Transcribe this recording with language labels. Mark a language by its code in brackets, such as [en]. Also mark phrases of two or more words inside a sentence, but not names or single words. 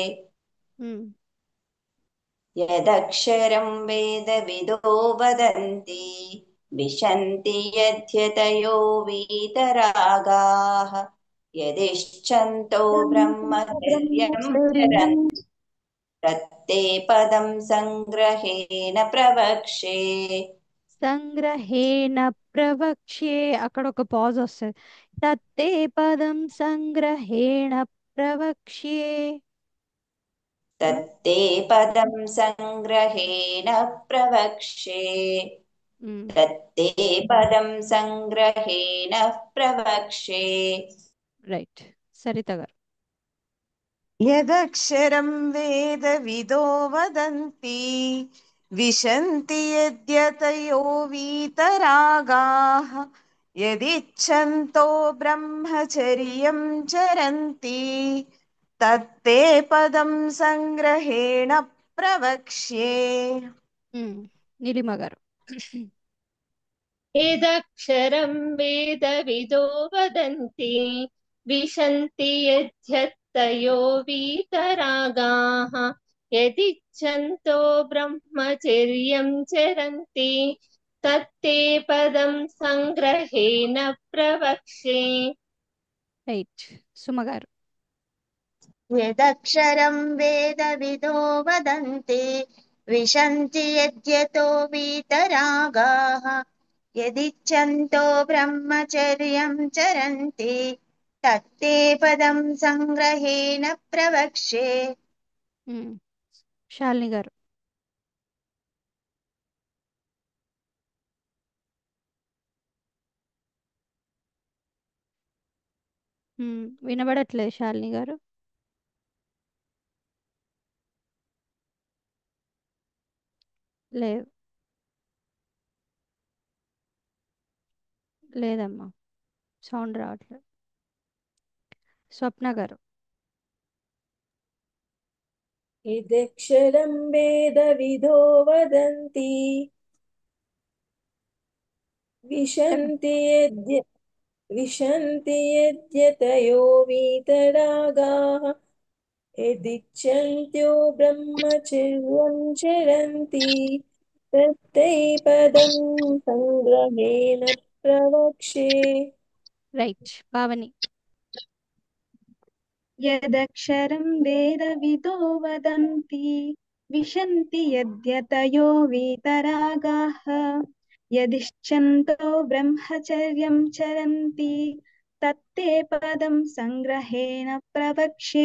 [sa] यदक्षरं वेदविदो वदन्ति विशन्ति यद्यतयो वीतरागाः यदिच्छन्तो ब्रह्मचर्यं चरन्ति तत्ते पदं संग्रहेण प्रवक्ष्ये సంగ్రహేణ ప్రవక్ష్యే [te] అక్కడ ఒక పాజ్ వస్తుంది [sa] తత్తే పదం సంగ్రహేణ ప్రవక్ష్యే तत्ते पदं संग्रहेण प्रवक्ष्ये तत्ते पदं संग्रहेण प्रवक्ष्ये [te] రైట్ సరిత గారు [sa] यदक्षरं वेदविदो वदन्ति विशन्ति यद्यतयो वीतरागाः यदिच्छन्तो ब्रह्मचर्यं चरन्ति तत्ते पदं संग्रहेण प्रवक्ष्ये [te] నీలిమ గారు [sa] यदक्षरं वेदविदो वदन्ति विशन्ति यद्यतयो वीतरागाः यदिच्छन्तो ब्रह्मचर्यं चरन्ति तत्ते पदं संग्रहेण प्रवक्ष्ये [te] రైట్ సుమ గారు [sa] यदक्षरं वेदविदो वदन्ति विशन्ति यद्यतो वीतरागाः यदिच्छन्तो ब्रह्मचर्यं चरन्ति तत्ते पदं संग्रहेण प्रवक्ष्ये [te] శాలిని గారు వినబడట్లేదు శాలిని గారు లేదు లేదమ్మా సౌండ్ రావట్లేదు స్వప్న గారు [sa] यदक्षरं वेदविदो वदन्ति विशन्ति यद्यतयो वीतरागाः यदिच्छन्त्यो ब्रह्मचर्यं चरन्ति तत्ते पदं संग्रहेण प्रवक्ष्ये [te] రైట్ పావని [sa] यदक्षरं वेदविदो वदन्ति विशन्ति यद्यतयो वीतरागाः यदिच्छन्तो ब्रह्मचर्यं चरन्ति तत्ते पदं संग्रहेण प्रवक्ष्ये